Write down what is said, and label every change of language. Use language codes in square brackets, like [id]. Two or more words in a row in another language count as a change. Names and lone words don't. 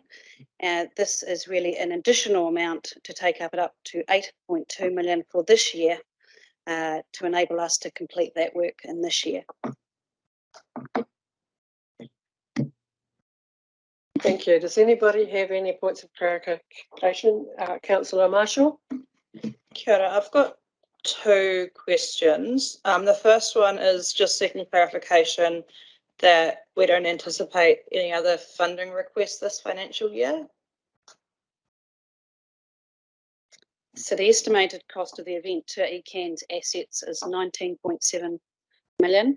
[en] This is really an additional amount to take up to 8.2 million for this year to enable us to complete that work in this year. Thank you. Does anybody have any points of clarification? Councillor Marshall? [mi] Kia ora. [en] I've got two questions. The first one is just seeking clarification that we don't anticipate any other funding requests this financial year. So the estimated cost of the event to ECAN's assets is 19.7 million.